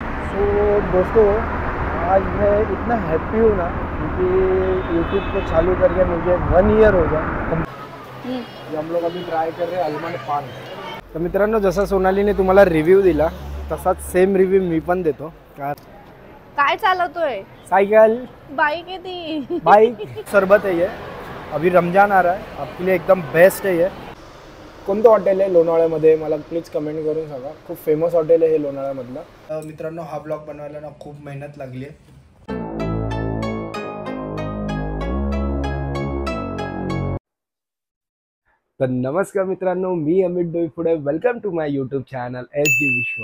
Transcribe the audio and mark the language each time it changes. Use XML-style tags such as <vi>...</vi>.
<hi>तो दोस्तों, आज मैं इतना हैप्पी हूँ ना क्योंकि यूट्यूब को चालू करके मुझे 1 ईयर हो गया। हम लोग अभी ट्राय कर रहे हैं अलमंड पान।</hi> <mr>तर मित्रांनो, जसा सोनालीने तुम्हाला रिव्ह्यू दिला तसाच सेम रिव्ह्यू मी पण देतो। काय चालवतोय? सायकल, बाइक आहे ती।</mr> <hi>बाइक, सरबत है ये। अभी रमजान आ रहा है, आपके लिए एकदम बेस्ट है ये।</hi> <mr>कोणतं हॉटेल आहे लोणावळ्यामध्ये मला प्लीज कमेंट करून सांगा। खूप फेमस हॉटेल आहे हे लोणावळ्यामधलं। मित्रांनो, हा ब्लॉग बनवायला ना खूप मेहनत लागली आहे। तर नमस्कार मित्रांनो, मी Amit Doiphode,</mr> <en>welcome to my YouTube channel</en> <mr>SD विश्व।</mr>